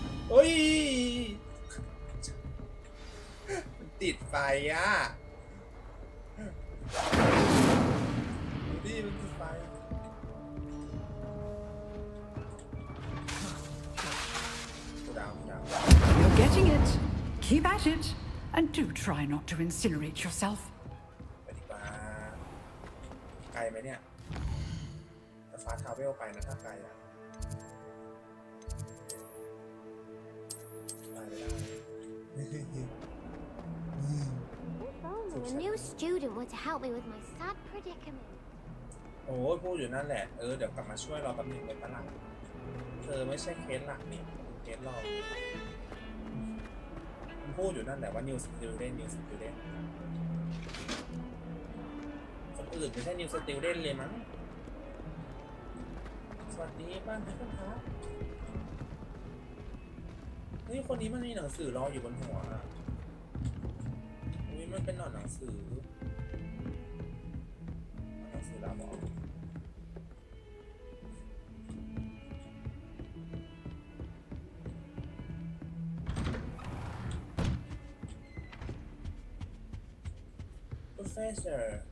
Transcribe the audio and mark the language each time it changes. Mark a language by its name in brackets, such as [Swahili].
[Thai] เฮ้ยมันติดไฟอ่ะดูดิมันติดไฟกูดาว [English] You're getting it. Keep at it. And do try not to incinerate yourself. [Thai] ไปดีกว่าไกลไหมเนี่ยแต่ฟ้าทาวเวลไปนะถ้าไกลอ่ะไปไม่ได้ [English] If only a new student were to help me with my sad predicament. [Thai] โอ้ยพูดอยู่นั่นแหละเดี๋ยวกลับมาช่วยเราแป๊บนึงเลยปะล่ะเธอไม่ใช่เคสหลักนี่เคสรองมันพูดอยู่นั่นแหละว่า new student คนอื่นไม่ใช่ new student เลยมั้งสวัสดีบ้านทุกคนครับนี่คนนี้มันมีหนังสือรออยู่บนหัวอ่ะอุ้ยมันเป็นหนังสือลาบอกProfessor